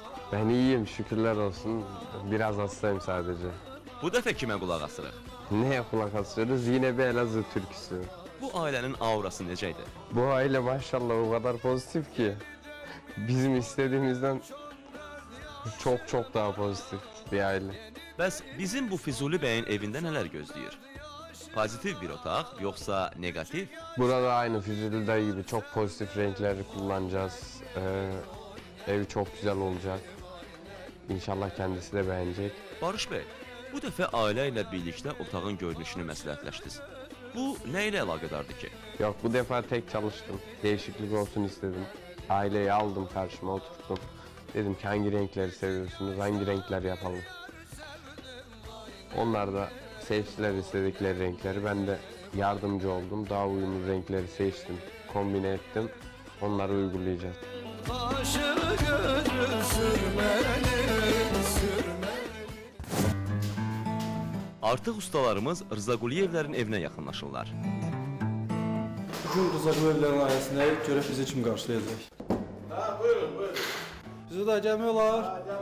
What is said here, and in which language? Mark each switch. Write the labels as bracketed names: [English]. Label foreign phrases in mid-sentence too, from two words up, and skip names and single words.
[Turkish] Ben iyiyim, şükürler olsun. Biraz hastayım sadece. [Azerbaijani] Bu dəfə kimə qulaq asırıq? [Turkish] Neye kulak asıyoruz? Yine bir Elazığ türküsü. [Azerbaijani] Bu ailənin aurası necəydi? [Turkish] Bu aile maşallah o kadar pozitif ki. Bizim istediğimizden çok daha pozitif bir aile. [Azerbaijani] Bəs bizim bu Füzuli bəyin evində nələr gözləyir? Pozitiv bir otaq, yoxsa negativ? [Turkish] Burada aynı Füzuli'de gibi çok pozitif renkleri kullanacağız. Ev çok güzel olacak. İnşallah kendisi de beğenecek. [Azerbaijani] Barış Bey, bu dəfə ailə ilə birlikdə otağın görünüşünü məsləhətləşdiniz. Bu nə ilə əlaqədardır ki? [Turkish] Yok, bu defa tek çalıştım. Değişiklik olsun istedim. Aileyi aldım karşıma, oturttum. Dedim ki hangi renkleri seviyorsunuz, hangi renkler yapalım. Onlar da seçtiler istedikleri renkleri. Ben de yardımcı oldum. Daha uyumlu renkleri seçtim, kombine ettim. Onları uygulayacağız. [Azerbaijani] Artıq ustalarımız Rıza Quliyevlərin evinə yaxınlaşırlar. Bugün Rıza Quliyevlərin ailəsində görək bizi kim qarşılayacaq? Buyurun. Bizi də gəlmək olar.